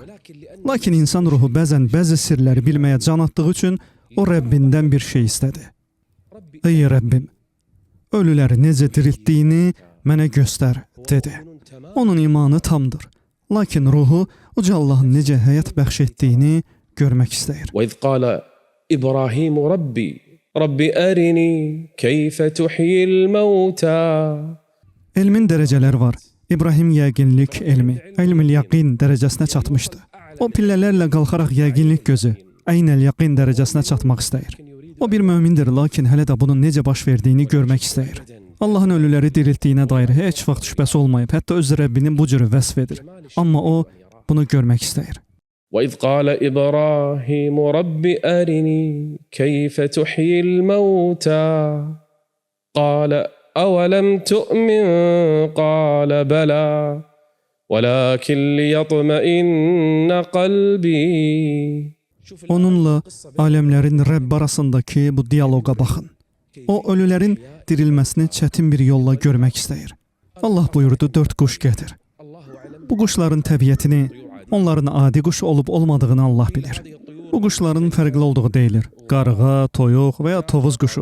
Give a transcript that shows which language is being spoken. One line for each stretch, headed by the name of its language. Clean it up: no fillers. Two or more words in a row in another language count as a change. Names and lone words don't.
Azerbaijani: Lakin insan ruhu bəzən bəzi sirləri bilməyə can atdığı üçün o Rəbbindən bir şey istədi. Ey Rəbbim, ölüləri necə diriltdiyini mənə göstər, dedi. Onun imanı tamdır. Lakin ruhu uca Allahın necə həyat bəxş etdiyini görmək istəyir.
Arabic: وَإِذْ قَالَ إِبْرَاهِيمُ رَبِّ أَرِنِي كَيْفَ تُحْيِي الْمَوْتَى.
Azerbaijani: Elmin dərəcələri var. İbrahim yəqinlik elmi,
Arabic: علم اليقين
Azerbaijani: dərəcəsinə çatmışdı. O pillələrlə qalxaraq yəqinlik gözü,
Arabic: عين اليقين
Azerbaijani: dərəcəsinə çatmaq istəyir. O bir mömindir, lakin hələ də bunun necə baş verdiyini görmək istəyir. Allahın ölüləri diriltdiyinə dair heç vaxt şübhəsi olmayıb, hətta öz Rəbbinin bu cürü vəsf edir. Amma o bunu görmək istəyir.
Arabic: وَإِذْ قَالَ إِبْرَاهِيمُ رَبِّ أَرِنِي كَيْفَ تُحْيِي الْمَوْتَى قَالَ أَوَلَمْ تُؤْمِنْ قَالَ بَلَى وَلَكِنْ لِيَطْمَئِنَّ قَلْبِي.
Azerbaijani: Onunla aləmlərin Rəbb arasındakı bu diyaloqa baxın. O, ölülərin dirilməsini çətin bir yolla görmək istəyir. Allah buyurdu, 4 quş gətir. Bu quşların təbiətini, onların adi quş olub olmadığını Allah bilir. Bu quşların fərqli olduğu deyilir. Qarğa, toyuq və ya tovuz quşu.